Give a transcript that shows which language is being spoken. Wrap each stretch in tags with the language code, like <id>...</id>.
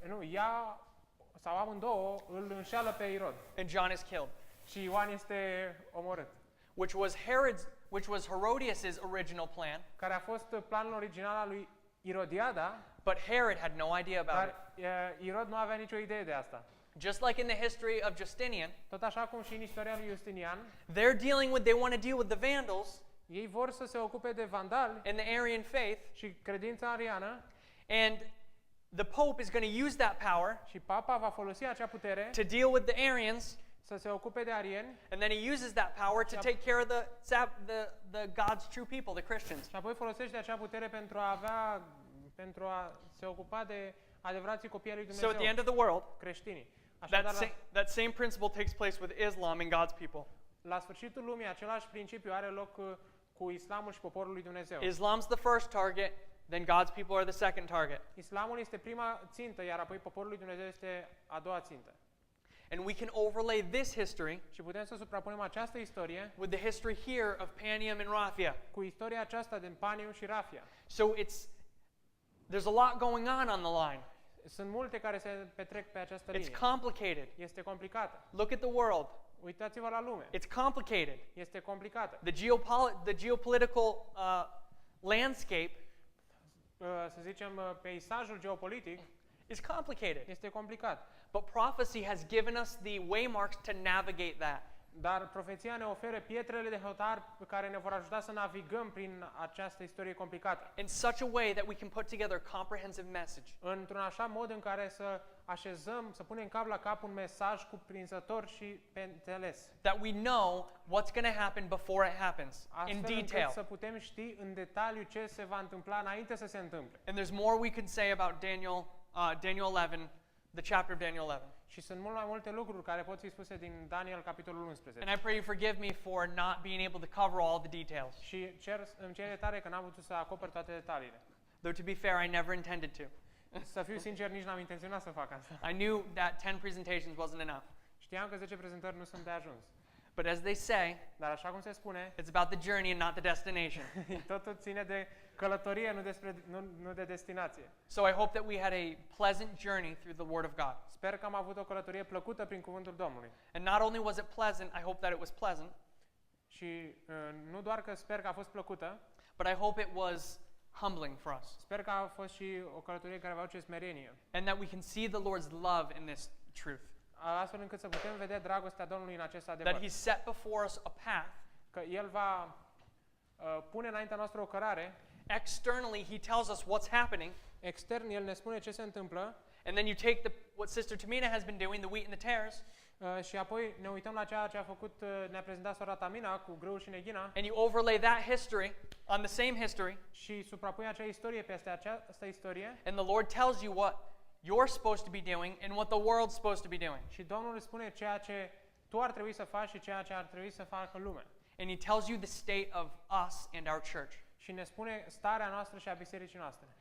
<ro>ea sau amândouă îl înșeală pe Irod.</ro> <en>And John is killed.</en> <ro>Și Ioan este omorât.</ro> <en>Which was Herodias' original plan,</en> <ro>Care a fost planul original al lui Irodiada,</ro> <en>but Herod had no idea about it.</en> <ro>dar Irod nu avea nicio idee de asta.</ro> <en>Just like in the history of Justinian,</en> <ro>Tot așa cum și în istoria lui Justinian,</ro> <en>they want to deal with the Vandals</en> <ro>ei vor să se ocupe de vandali</ro> <en>and the Arian faith,</en> <ro>și credința ariană,</ro> <en>and the Pope is going to use that power</en> <ro>și papa va folosi acea putere</ro> <en>to deal with the Arians,</en> <ro>să se ocupe de arieni</ro> <en>and then he uses that power to take care of the God's true people, the Christians.</en> <ro>și apoi folosește acea putere pentru a se ocupa de adevărații copii ai lui</ro> <en>So at the end</en> <ro>Dumnezeu,</ro> <en>of the world,</en> <ro>creștinii. Așadar,</ro> <en>that same principle takes place with Islam and God's people.</en> <ro>la sfârșitul lumii, același principiu are loc cu islamul și poporul lui Dumnezeu.</ro> <en>Islam's the first target, then God's people are the second target.</en> <ro>Islamul este prima țintă, iar apoi poporul lui Dumnezeu este a doua țintă.</ro> <en>And we can overlay this history</en> <ro>și putem să suprapunem această istorie</ro> <en>with the history here of Panium and Raphia.</en> <ro>cu istoria aceasta din Paniu și Rafia.</ro> <en>So there's a lot going on the line.</en> <ro>Sunt multe care se petrec pe această</ro> <en>It's</en> <ro>linie.</ro> <en>complicated.</en> <ro>Este complicată.</ro> <en>Look at the world.</en> <ro>Uitați-vă la lume.</ro> <en>It's complicated.</en> <ro>Este complicată.</ro> <en>The geopolitical landscape</en> <ro>Să zicem, peisajul geopolitic</ro> <en>is complicated.</en> <ro>este complicat.</ro> <en>But prophecy has given us the waymarks to navigate that.</en> <ro>Dar profeția ne oferă pietrele de hotar care ne vor ajuta să navigăm prin această istorie complicată.</ro> <en>In such a way that we can put together a comprehensive message.</en> <ro>Într-un așa mod în care să așezăm, să punem cap la cap un mesaj cuprinzător și pe înțeles.</ro> <en>That we know what's going to happen before it happens in</en> <ro>Astfel încât</ro> <en>detail.</en> <ro>să putem ști în detaliu ce se va întâmpla înainte să se întâmple.</ro> <en>And there's more we can say about Daniel 11, the chapter of Daniel 11.</en> <ro>Și sunt mult mai multe lucruri care pot fi spuse din Daniel capitolul 11.</ro> <en>And I pray you forgive me for not being able to cover all the details.</en> <ro>Și îmi cer iertare că n-am putut să acopăr toate detaliile.</ro> <en>Though to be fair, I never intended to.</en> <ro>Să fiu sincer, nici n-am intenționat să fac asta.</ro> <en>I knew that 10 presentations wasn't enough.</en> <ro>Știam că 10 prezentări nu sunt de ajuns.</ro> <en>But as they say,</en> <ro>Dar așa cum se spune,</ro> <en>it's about the journey and not the destination.</en> <ro>totul ține de călătorie, nu de destinație.</ro> <en>So I hope that we had a pleasant journey through the Word of God.</en> <ro>Sper că am avut o călătorie plăcută prin cuvântul Domnului.</ro> <en>And not only was it pleasant, I hope that it was pleasant,</en> <ro>Și nu doar că sper că a fost plăcută,</ro> <en>but I hope it was humbling for us.</en> <ro>sper că a fost și o călătorie care va aduce smerenie.</ro> <en>And that we can see the Lord's love in this truth.</en> <ro>Astfel încât să putem vedea dragostea Domnului în acest adevăr.</ro> <en>That He set before us a path.</en> <ro>Că El va pune înaintea noastră o cărare.</ro> <en>Externally, He tells us what's happening.</en> <ro>Extern, El ne spune ce se întâmplă.</ro> <en>And then you take what Sister Tamina has been doing, the wheat and the tares,</en> <ro>Și apoi ne uităm la ceea ce a făcut, ne-a prezentat sora Tamina cu grâul și neghina.</ro> <en>and you overlay that history on the same history,</en> <ro>Și suprapui acea istorie peste această istorie.</ro> <en>and the Lord tells you what you're supposed to be doing and what the world's supposed to be doing.</en> <ro>Și Domnul îți spune ceea ce tu ar trebui să faci și ceea ce ar trebui să facă lumea.</ro> <en>And He tells you the state of us and our church,</en> <ro>Și ne spune starea noastră și a bisericii noastre.</ro>